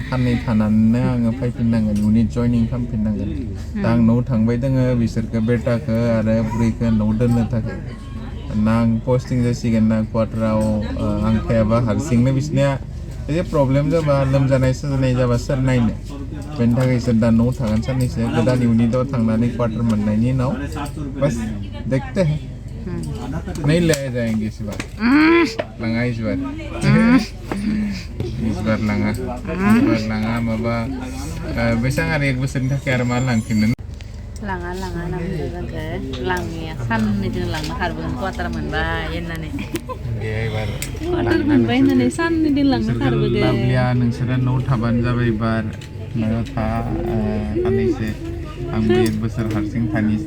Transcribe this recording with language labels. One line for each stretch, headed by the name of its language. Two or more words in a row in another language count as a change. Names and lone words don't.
Bodo: साननै थानानैनो आङो फैफिननांगोन इउनिट जयनिं खालामफिननांगोन दा आं न'आव थांबाय दोङो बिसोरखौ बेटाखौ आरो बुरैखौ न'आव दोननो थाखाय ना आं पस्टिं जासिगोन ना क्वार्टाराव आं थायाबा हारसिंनो बिसोरनिया एसे प्रब्लेम जाबा लोमजानाय साजानाय जाबा सोर नायनो बेनि थाखाय इसोर दा न'आव थागोन साननैसो गोदान इउनिटआव थांनानै क्वार्टार मोननायनि उनाव
Hindi: बस देखते हैं नहीं ले जाएंगे इस बार
Bodo: लाङा
Hindi: इस बार
Bodo: लाङा माबा बेसेबां आरो 1 बोसोरनि थाखाय आरो मा लांफिननो लाङा होनना बुंदों जोंखौ लांनाया साननैजों लांनो खारबोगोन क्वार्टार मोनबाय होननानै क्वार्टार मोनबाय होननानै साननैजों लांनो खारबोगोन लाबलिया नोंसोरा न'आव थाबानो जाबाय बार न'आव था साननैसो आंबो 1 बोसोर हारसिं थानोसै